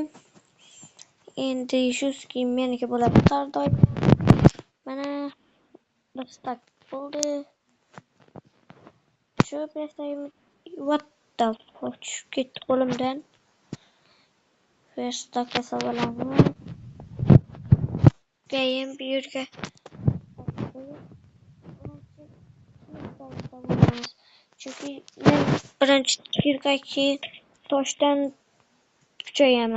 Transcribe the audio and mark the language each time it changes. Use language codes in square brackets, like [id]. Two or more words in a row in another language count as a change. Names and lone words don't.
[uz] Endi shu skin meniki bo'ladi har doim. Mana bir stak bo'ldi. Shu besayim. [en] What the fuck? [uz] Tushib ketdi qo'limdan. First stak hisoblanadi. Keyin bu yerga chunki men birinchi kirgaki toshdan kuchayaman.